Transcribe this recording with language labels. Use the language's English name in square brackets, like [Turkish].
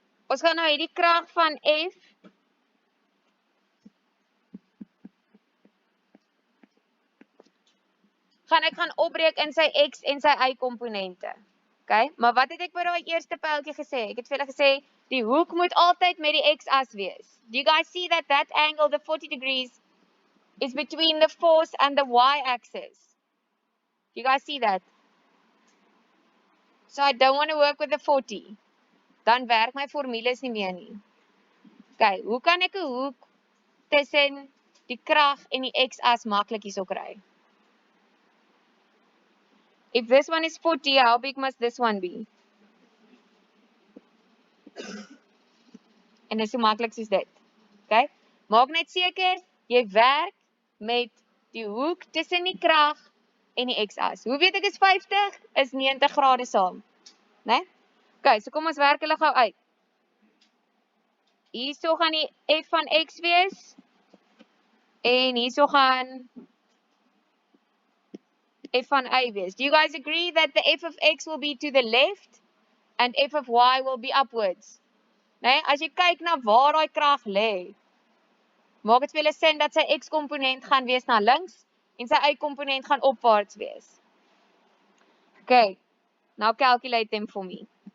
[Afrikaans] Ons gaan nou hierdie krag van F ek gaan opbreek in sy x en sy y komponente. Okay? Maar wat het ek by daai eerste pyltjie gesê? Ek het vir julle gesê die hoek moet altyd met die x-as wees. [English] Do you guys see that angle, the 40 degrees, is between the force and the y-axis? Do you guys see that? So I don't want to work with the 40. [Afrikaans] Dan werk my formules nie meer nie. Okay, hoe kan ek 'n hoek tussen die krag en die x-as maklik hierso kry? [English] If this one is 40, how big must this one be? [Afrikaans] En dis so maklik soos dit. Okay? Maak net seker jy werk met die hoek tussen die krag en die x-as. Hoe weet ek is 50? Is 90 grade saam. Né? Okay, so kom ons werk hulle gou uit. Hierso gaan die f van x wees en hierso gaan f van y wees. [English] Do you guys agree that the f of x will be to the left and f of y will be upwards? [Afrikaans] Nee, as jy kyk na waar daai krag lê, maak dit vir julle sin dat sy x-komponent gaan wees na links en sy y-komponent gaan opwaarts wees. [English] Okay, now calculate them for me.